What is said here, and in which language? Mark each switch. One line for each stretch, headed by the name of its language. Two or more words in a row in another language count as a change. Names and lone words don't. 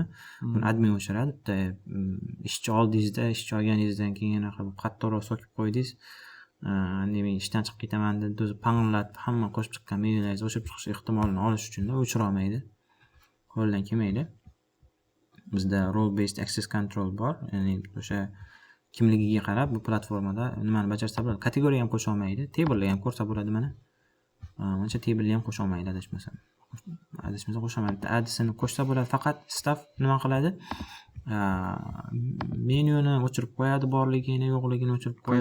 Uzbek: Buni admin o'chiradi. Bitta ishchi oldingizda, ishchi olganingizdan keyin qattiqroq so'kib qo'ydingiz. Men ishdan chiqib ketaman deb o'zi panglatib hamma qo'shib chiqqan menyularingiz o'chirib chiqish ehtimolini olish uchun o'chira olmaydi. Qo'ldan kelmaydi. Bizda
English: role based access control
Uzbek: bor. Ya'ni o'sha kimligiga qarab bu platformada nimani bajarsa bo'ladi. Kategoriya ham qo'sha olmaydi. Table ham ko'rsa bo'ladi mana. Mencha table ham qo'sha olmaydi adashmasam. Qo'sha olmaydi. Adsini qo'shsa bo'ladi. Faqat staff nima qiladi? Menyuni o'chirib qo'yadi, borligini, yo'qligini o'chirib qo'yadi.